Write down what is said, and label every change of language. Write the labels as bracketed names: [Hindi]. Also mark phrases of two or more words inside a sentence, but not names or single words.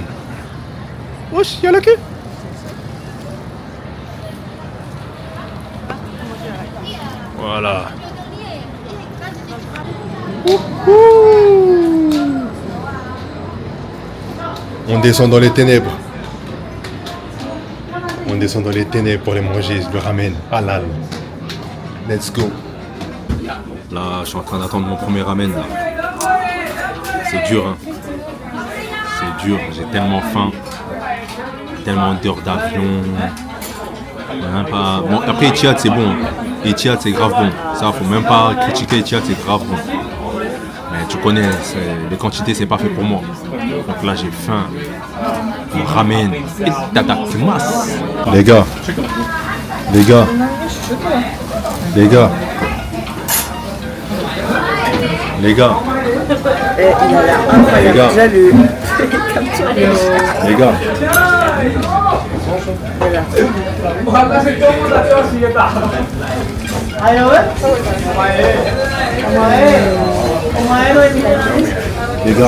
[French] Wesh, il y a la queue. Voilà. On descend dans les ténèbres. On descend dans les ténèbres pour les manger, le ramen halal. [English] Let's go. [French] Là, je suis en train d'attendre mon premier ramen. Là. C'est dur, hein. C'est dur, j'ai tellement faim. Tellement d'heures d'avion. Même pas... Bon, après, Etihad, c'est bon. Etihad, c'est grave bon. Ça, faut même pas critiquer Etihad, c'est grave bon. Mais tu connais, les quantités, c'est pas fait pour moi. Donc là, j'ai faim. Ramen. Itadakimasu. Les gars. Les gars. Les gars. Les gars. Il a l'air incroyable. Les gars. Déjà le Les gars. Les gars.